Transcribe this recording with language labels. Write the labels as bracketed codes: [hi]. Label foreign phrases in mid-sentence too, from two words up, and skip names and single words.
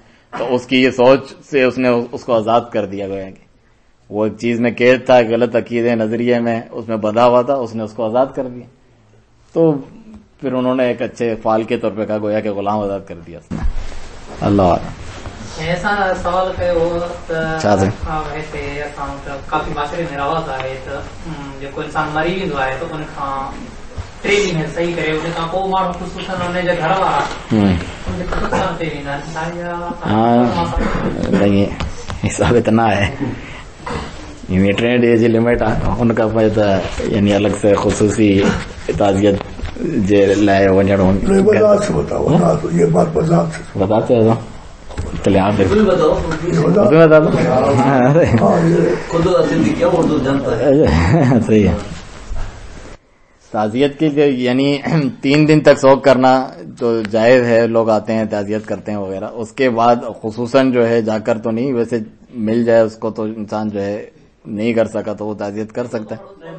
[ur] تو اس کی یہ سوچ سے اس نے اس کو آزاد کر دیا گیا کہ وہ ایک چیز میں قید تھا، غلط عقیدے نظریے میں اس میں بندھا ہوا تھا، اس نے اس کو آزاد کر دیا. تو پھر انہوں نے ایک اچھے فعال کے طور پہ کہا گویا کہ غلام آزاد کر دیا اس نے. اللہ ایسا سوال [sd] कयो छा थियो? हिते असां काफ़ी माशरे में रहंदा आहे त जेको इंसान मरी वेंदो आहे त उन खां 3 ॾींहं सही करे उन खां पोइ माण्हू ख़ुशूसन उन जा घर वारा उनजे ख़ुशूसन ते वेंदा आहिनि। [ur] نہیں حساب اتنا ہے، یہ [sd] 3 ॾींहं जी लिमिट आहे, उनखां पोइ त यानी अलॻि से ख़ुसूसी ताज़ियत जे लाइ वञणो। [ur] یہ بات بتاتے ہو چلے آپ دیکھو بتا دو. صحیح ہے. تعزیت کے لیے یعنی 3 دن تک شوق کرنا جو جائز ہے، لوگ آتے ہیں تعزیت کرتے ہیں وغیرہ، اس کے بعد خصوصاً جو ہے جا کر تو نہیں، ویسے مل جائے اس کو تو انسان جو ہے نہیں کر سکا تو وہ تعزیت کر سکتا ہے.